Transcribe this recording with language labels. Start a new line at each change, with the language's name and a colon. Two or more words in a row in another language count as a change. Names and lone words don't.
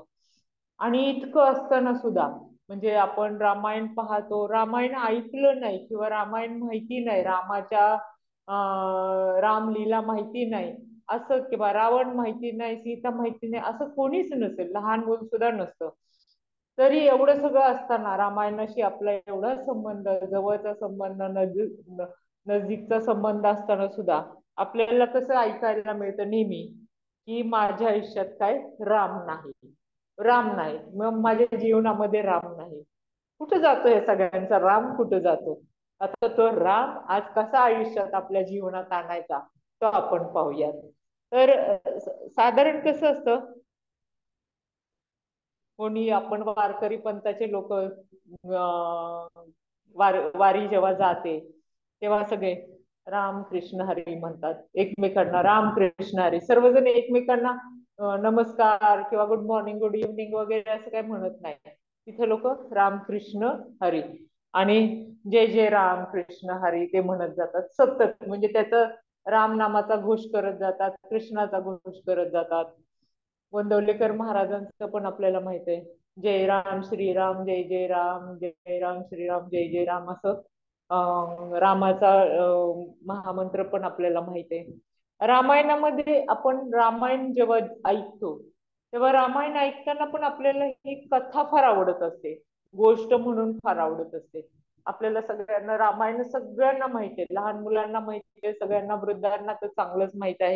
Marathi: आणि इतकं असताना सुद्धा म्हणजे आपण रामायण पाहतो, रामायण ऐकलं नाही किंवा रामायण माहिती नाही, रामाच्या रामलीला माहिती नाही असं, किंवा रावण माहिती नाही, सीता माहिती नाही असं कोणीच नसेल, लहान मुल सुद्धा नसतं. तरी एवढं सगळं असताना रामायणाशी आपला एवढा संबंध, जवळचा संबंध, नजीकचा संबंध असताना सुद्धा आपल्याला कसं ऐकायला मिळतं नेहमी की माझ्या आयुष्यात काय राम नाही, राम नाही, मग माझ्या जीवनामध्ये राम नाही. कुठं जातो या सगळ्यांचा राम, कुठं जातो? आता तो राम आज कसा आयुष्यात आपल्या जीवनात आणायचा तो आपण पाहूयात. तर साधारण कसं असतं, कोणी आपण वारकरी पंथाचे लोक वारी जेव्हा जाते तेव्हा सगळे राम कृष्ण हरी म्हणतात एकमेकांना, राम कृष्ण हरी. सर्वजण एकमेकांना नमस्कार किंवा
English: Good morning, good evening
Marathi: वगैरे असं काही म्हणत नाही. तिथे लोक राम कृष्ण हरी आणि जय जय राम कृष्ण हरी ते म्हणत जातात सतत. म्हणजे त्याचं राम नामाचा घोष करत जातात, कृष्णाचा घोष करत जातात. गोंदवलेकर महाराजांचं पण आपल्याला माहित आहे, जय राम श्रीराम जय जय राम, जय राम श्रीराम जय जय राम असं रामाचा महामंत्र पण आपल्याला माहित आहे. रामायणामध्ये आपण रामायण जेव्हा ऐकतो तेव्हा रामायण ऐकताना पण आपल्याला ही कथा फार आवडत असते, गोष्ट म्हणून फार आवडत असते. आपल्याला सगळ्यांना रामायण सगळ्यांना माहिती आहे, लहान मुलांना माहिती आहे, सगळ्यांना वृद्धांना तर चांगलंच माहित आहे.